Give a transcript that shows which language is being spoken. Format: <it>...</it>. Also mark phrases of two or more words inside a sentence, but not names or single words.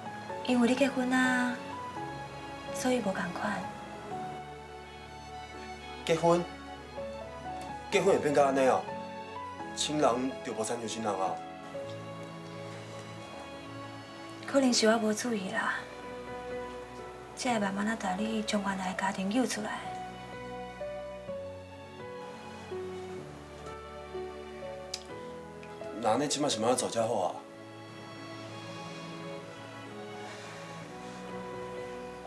<nan>因为你结婚啊，所以无共款。结婚？结婚会变到安尼啊？亲人就无亲像亲人啊？可能是我无注意啦，才会慢慢带你从原来的家庭揪出来。那安尼即摆是要安怎做才好啊？</nan>